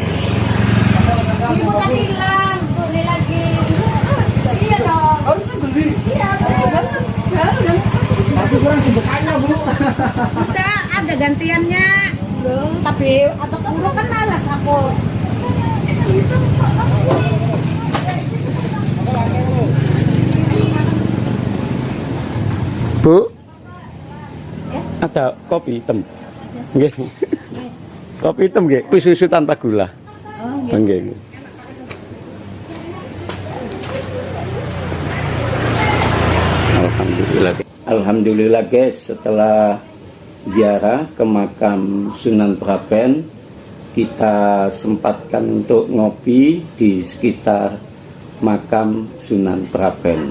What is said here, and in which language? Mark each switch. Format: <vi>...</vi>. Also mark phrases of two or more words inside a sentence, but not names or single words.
<id>Udah ada gantiannya. Tapi atau dulu kan malas aku. Bu, ada kopi hitam? Nggih. Kopi hitam nggih, susu tanpa gula. Oh, nggih. Alhamdulillah guys, setelah ziarah ke makam Sunan Prapen, kita sempatkan untuk ngopi di sekitar makam Sunan Prapen.</id>